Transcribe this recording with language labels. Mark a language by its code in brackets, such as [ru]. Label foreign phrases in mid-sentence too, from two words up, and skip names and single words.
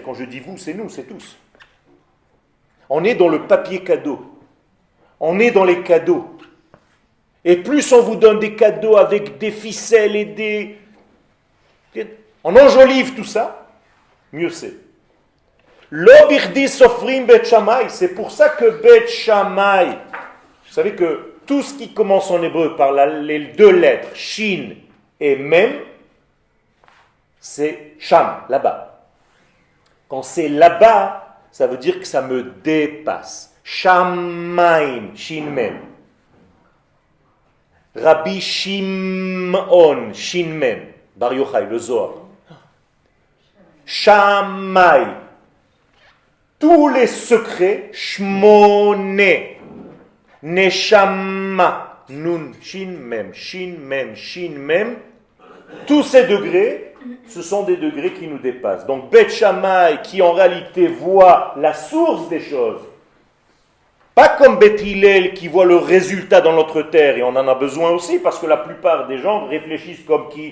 [fr] Quand je dis vous, c'est nous, c'est tous. On est dans le papier cadeau. On est dans les cadeaux. Et plus on vous donne des cadeaux avec des ficelles et des... On enjolive tout ça, mieux c'est. [he] לדברי סופרים בית שמאי, [fr] c'est pour ça que bet Shammai, vous savez que tout ce qui commence en hébreu par les deux lettres, Shin et Mem, c'est Sham, là-bas. Quand c'est là-bas, ça veut dire que ça me dépasse. Shamaim, Shin Mem. Rabbi Shimon, Shin Mem, Bar Yochai, le Zohar. Shamai. Tous les secrets, Shmone, Neshama, Nun, Shin Mem, Shin Mem, Shin Mem. Tous ces degrés, ce sont des degrés qui nous dépassent. Donc Bet Shammai, qui en réalité voit la source des choses, pas comme Bet Hillel qui voit le résultat dans notre terre, et on en a besoin aussi, parce que la plupart des gens réfléchissent comme qui?